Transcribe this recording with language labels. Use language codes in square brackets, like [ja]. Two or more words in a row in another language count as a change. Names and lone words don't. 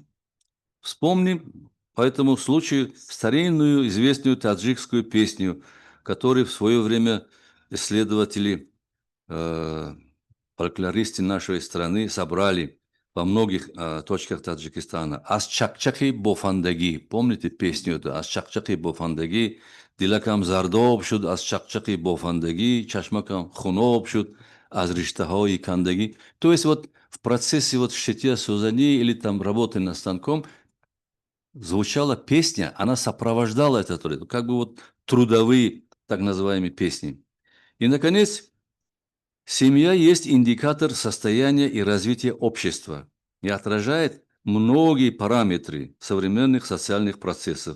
[ru] Вспомним по этому случаю старинную известную таджикскую песню, которую в свое время исследователи, фольклористы нашей страны собрали во многих точках Таджикистана. [tg] «Аз чакчаки бофандаги». [ru] Помните песню эту? [tg] «Аз чакчаки бофандаги». «Дилакам зардоб шуд, аз чакчаки бофандаги». «Чашмакам хуноб шуд, аз риштахои кандаги». [ru] То есть вот в процессе вот шитья сузани или там работы над станком звучала песня, она сопровождала этот труд, как бы вот трудовые так называемые песни. И, наконец, семья есть индикатор состояния и развития общества и отражает многие параметры современных социальных процессов.